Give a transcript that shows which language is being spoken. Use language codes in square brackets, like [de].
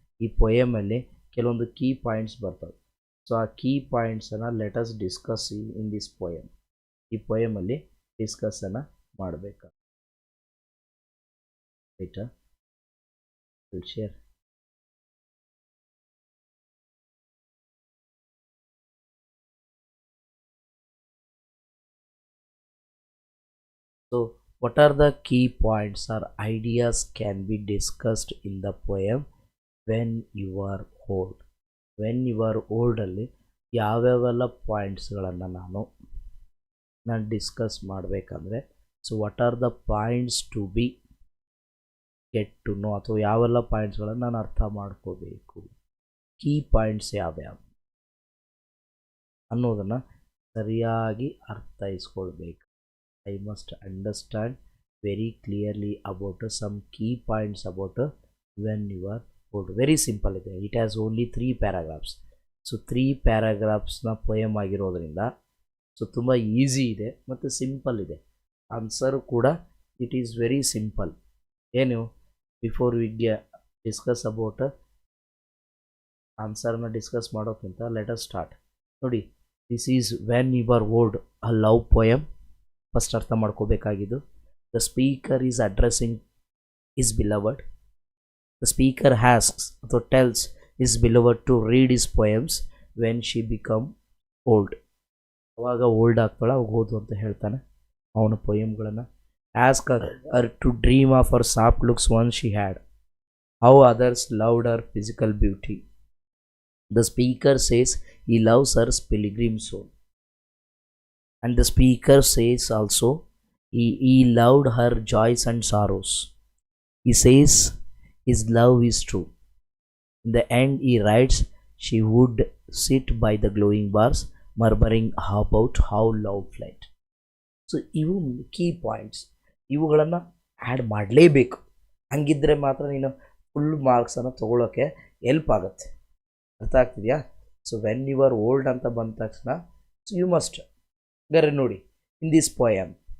[kn] ಈ poem ಅಲ್ಲಿ ಕೆಲವೊಂದು key points ಬರ್ತವೆ. ಸೊ ಆ key points ಅನ್ನು [en] let us discuss in this poem. [kn] ಈ poem ಅಲ್ಲಿ ಡಿಸ್ಕಸ್ ಅನ್ನು ಮಾಡಬೇಕು. ಆಯ್ತಾ? Share. [en] So what are the key points or ideas can be discussed in the poem when you are old? [kn] When you are old ಅಲ್ಲಿ ಯಾವ್ಯಾವೆಲ್ಲ ಪಾಯಿಂಟ್ಸ್ಗಳನ್ನು ನಾನು discuss ಮಾಡಬೇಕಂದ್ರೆ, [en] so what are the points to be [kn] get to know ಅಥವಾ ಯಾವೆಲ್ಲ ಪಾಯಿಂಟ್ಸ್ಗಳನ್ನು ನಾನು ಅರ್ಥ ಮಾಡ್ಕೋಬೇಕು, key points ಯಾವ್ಯಾವು ಅನ್ನೋದನ್ನು ಸರಿಯಾಗಿ ಅರ್ಥೈಸ್ಕೊಳ್ಬೇಕು. [en] I must understand very clearly about some key points about when you are old. [kn] Very simple ಇದೆ. [en] It has only 3 paragraphs. [kn] So 3 ಪ್ಯಾರಾಗ್ರಾಫ್ಸ್ನ poem ಆಗಿರೋದ್ರಿಂದ ಸೊ ತುಂಬ ಈಸಿ ಇದೆ ಮತ್ತು ಸಿಂಪಲ್ ಇದೆ. [en] Answer ಕೂಡ it is very simple. ಏನು before we discuss about [kn] ಆನ್ಸರ್ನ discuss ಮಾಡೋಕ್ಕಿಂತ [en] Let us start. [kn] ನೋಡಿ, [en] This is when you are old, a love poem. [kn] First ಅರ್ಥ ಮಾಡ್ಕೋಬೇಕಾಗಿದ್ದು, [en] The speaker is addressing his beloved. The speaker asks ಅಥವಾ tells his beloved to read his poems when she become old. [kn] ಅವಾಗ old ಆಗ್ತಾಳೆ, ಅವಾಗ ಓದು ಅಂತ ಹೇಳ್ತಾನೆ ಅವನ ಪೊಯಮ್ಗಳನ್ನು. [en] Asks her to dream of her soft looks once she had, how others loved her physical beauty. The speaker says he loves her pilgrim soul. And the speaker says also he loved her joys and sorrows. He says his love is true. In the end he writes she would sit by the glowing bars murmuring about how love fled. [kn] So ಇವು key points. ಇವುಗಳನ್ನು add ಮಾಡಲೇಬೇಕು, ಹಂಗಿದ್ರೆ ಮಾತ್ರ ನೀನು full ಮಾರ್ಕ್ಸನ್ನು ತೊಗೊಳೋಕ್ಕೆ help ಆಗುತ್ತೆ. ಅರ್ಥ ಆಗ್ತಿದೆಯಾ? [en] so when you are old [kn] ಅಂತ ಬಂದ ತಕ್ಷಣ [en] So you must ಗರೆ ನೋಡಿ in this poem.